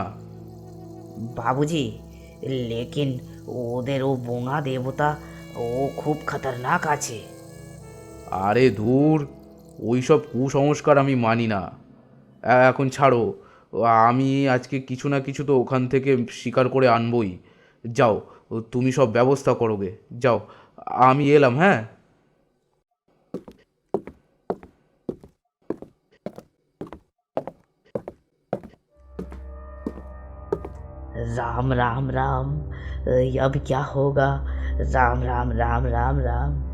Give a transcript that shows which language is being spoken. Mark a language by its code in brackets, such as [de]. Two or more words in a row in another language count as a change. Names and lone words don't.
[bn] বাবুজি, লেকিন ওদের ও বোঙা দেবতা ও খুব খতরনাক আছে। আরে ধুর, ওই সব কুসংস্কার আমি মানি না। এখন ছাড়ো, আমি আজকে কিছু না কিছু তো ওখান থেকে শিকার করে আনবই। যাও, তুমি সব ব্যবস্থা করোগে, যাও, আমি এলাম। হ্যাঁ। [hi] राम राम राम, अब क्या होगा? राम राम राम राम राम।